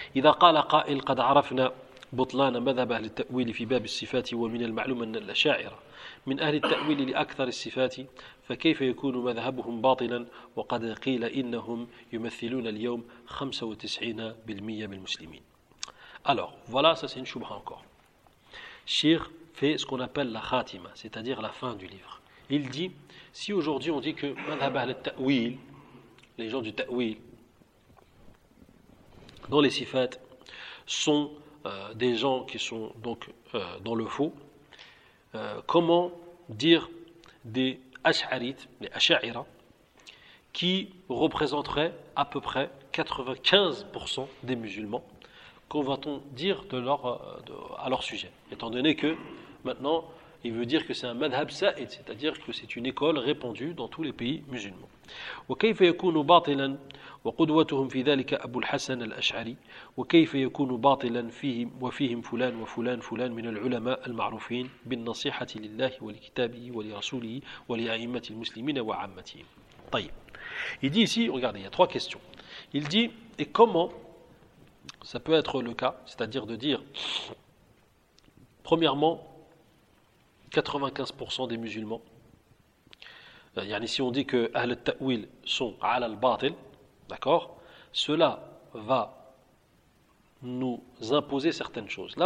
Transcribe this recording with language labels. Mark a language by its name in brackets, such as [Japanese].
[Arabic] إذا قال قائل قد عرفنا بطلان مذهب أهل التأويل في باب الصفات ومن المعلوم أن الأشاعرة من أهل التأويل لأكثر الصفات فكيف يكون مذهبهم باطلا وقد قيل إنهم يمثلون اليوم 95% من المسلمين. [French] Alors, voilà, ça c'est une choubha encore. Shir fait ce qu'on appelle la khatima, c'est-à-dire la fin du livre. Il dit, si aujourd'hui on dit que [Arabic] مذهب أهل التأويل, [French] les gens du ta'wil, dans les sifat, sont des gens qui sont donc dans le faux, comment dire des ash'arites, les ash'a'ira, qui représenteraient à peu près 95% des musulmans, qu'en va-t-on dire de leur, à leur sujet, étant donné que maintenant, il veut dire que c'est un madhab sa'id, c'est-à-dire que c'est une école répandue dans tous les pays musulmans. [Arabic] وكيف يكون باطلا وقدوتهم في ذلك أبو الحسن الأشعري وكيف يكون باطلا فيهم وفيهم فلان وفلان فلان من العلماء المعروفين بالنصيحة لله ولكتابه ولرسوله ولأئمة المسلمين وعامتهم. طيب. [French] Il dit ici, regardez, il y a trois questions. Il dit, et comment ça peut être le cas, c'est-à-dire de dire, premièrement, 95% des musulmans. Yani, si on dit que Ahl al-Ta'wil sont Al al-Batil, d'accord, cela va nous imposer certaines choses.